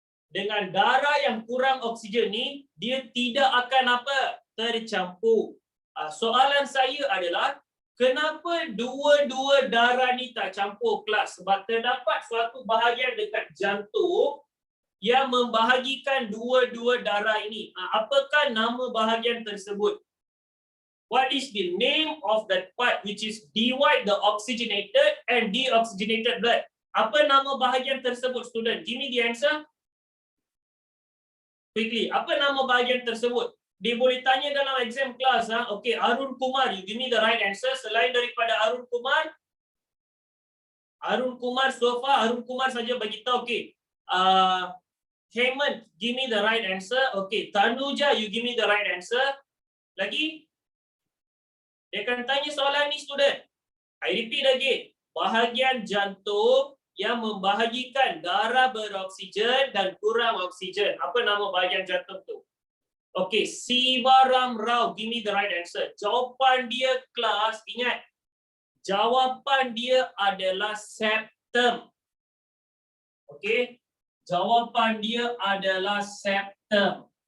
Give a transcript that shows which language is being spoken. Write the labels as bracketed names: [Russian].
[Malay] dengan darah yang kurang oksigen ni, dia tidak akan apa? Tercampur. Soalan saya adalah, kenapa dua-dua darah ni tak campur kelas? Sebab terdapat suatu bahagian dekat jantung yang membahagikan dua-dua darah ini. Apakah nama bahagian tersebut? [English] What is the name of that part which is divide the oxygenated and deoxygenated blood? [Malay] Apa nama bahagian tersebut, student? [English] Give me the answer. [Malay] Quickly, apa nama bahagian tersebut? Dia boleh tanya dalam exam class. [English] Okay, Arun Kumar, you give me the right answer. [Malay] Selain daripada [English] Arun Kumar so far, Arun Kumar [Malay] saja bagi tahu. [English] Okay. Hemant, give me the right answer. Okay, Tanuja, you give me the right answer. [Malay] Lagi? Dia akan tanya soalan ni, student. [English] I repeat again. [Malay] Bahagian jantung yang membahagikan darah beroksigen dan kurang oksigen. Apa nama bahagian jantung tu? [English] Okay, Sivaram Rao, give me the right answer. [Malay] Jawapan dia, kelas, ingat. Jawapan dia adalah septum. Okay, jawapan dia adalah septum.